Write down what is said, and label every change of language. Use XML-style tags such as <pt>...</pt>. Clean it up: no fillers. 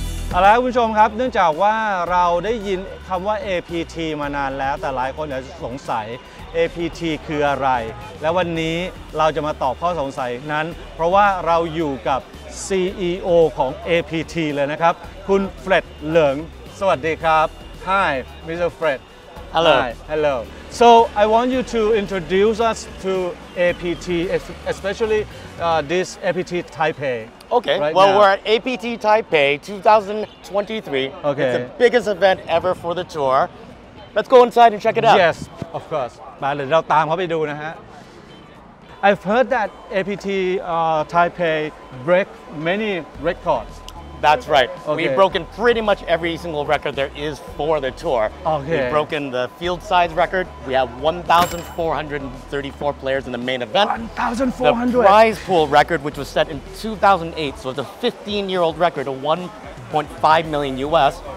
<th>เอาละคุณผู้ชมครับเนื่องจากว่าเราได้ยินคำว่า APT มานานแล้วแต่หลายคนอาจจะสงสัย APT คืออะไรและวันนี้เราจะมาตอบข้อสงสัยนั้นเพราะว่าเราอยู่กับ CEO ของ APT เลยนะครับคุณเฟร็ดเหลิงสวัสดีครับ</th> <en>Hi Mr. Fred Hello Hi Hello So I want you to introduce us to APT especially this APT Taipei Okay, right well now. we're at APT Taipei 2023. Okay. It's the biggest event ever for the tour. Let's go inside and check it out. Yes, of course.</en> <th>มาเดี๋ยวเราตามเขาไปดูนะฮะ</th> <en>I've heard that APT Taipei break many records. That's right. Okay. We've broken pretty much every single record there is for the tour. Okay. We've broken the field size record. We have 1,434 players in the main event. 1,400. The prize pool record, which was set in 2008, so it's a 15-year-old record of 1.5 million US.</en>